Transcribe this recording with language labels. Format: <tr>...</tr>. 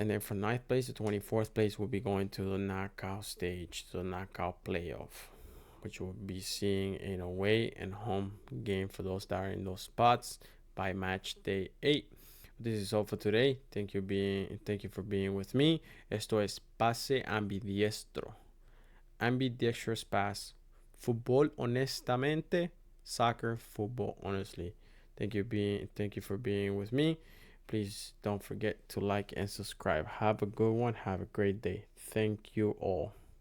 <en>And then from 9th place to 24th place will be going to the knockout stage, to the knockout playoff, which we'll be seeing in away and home game for those that are in those spots by match day 8. This is all for today. Thank you for being with me.</en> <es>Esto es Pase Ambidiestro.</es> <en>Ambidextrous pass.</en> <es>Fútbol honestamente.</es> <en>Soccer, football honestly. Thank you for being with me. Please don't forget to like and subscribe. Have a good one. Have a great day. Thank you all.</en>